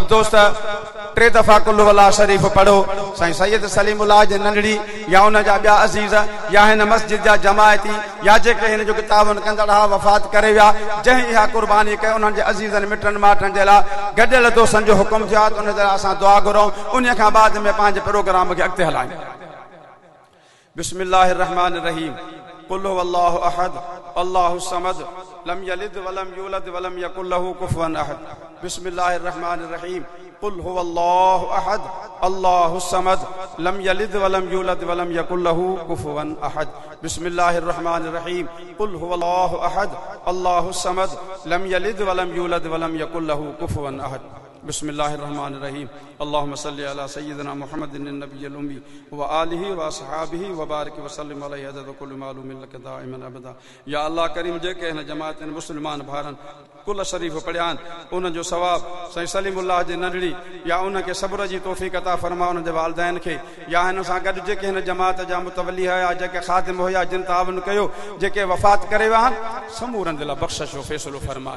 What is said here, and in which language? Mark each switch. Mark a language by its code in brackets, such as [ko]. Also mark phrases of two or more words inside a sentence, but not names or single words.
[sd] दोस्त 3 दफ़ा कुल वला शरीफ़ पढ़ो साईं सैयद सलीमुल्लाह जे नंढड़ी या उन जा ॿिया अज़ीज़ या हिन मस्जिद जा जमायती या जेके हिन जो तावन कंदड़ हा वफ़ात करे विया जंहिं इहा कुर्बानी कई उन्हनि जे अज़ीज़नि मिटनि माइटनि जे लाइ गॾियल दोस्तनि जो हुकुम थियो आहे त उन जे लाइ असां दुआ घुरूं उन खां बाद में पंहिंजे प्रोग्राम खे अॻिते हलायूं [ar] بسم الله الرحمن الرحيم قل هو الله أحد الله صمد لم يلد ولم يولد ولم يكن له كفوا أحد بسم الله الرحمن الرحيم قل هو الله أحد الله الصمد لم يلد ولم يولد ولم يكن له كفوا أحد. بسم الله الرحمن الرحيم. قل هو الله أحد الله الصمد لم يلد ولم يولد ولم يكن له كفوا أحد. بسم الله الرحمن الرحيم. اللهم صل على سيدنا محمد النبي الأمي وآله وأصحابه وبارك وسلم عليه عدد كل معلوم لك دائما أبدا. [sd] या अल्लाह करीम जेके हिन जमात मुस्लमान भारन कुल शरीफ पढ़ियान उन जो सवाब साईं सलीमुल्लाह जे नंढड़ी या उनखे सब्र जी तौफ़ीक़ अता फरमा, उन जे वालिदैन खे या हिन सां गॾु जेके हिन जमात जा मुतवली हुया, जेके ख़ादिम हुया, जिन तावन कयो, जेके वफ़ात करे विया आहिनि, समूरनि जे लाइ बख़्शिश जो फ़ैसिलो फरमाए।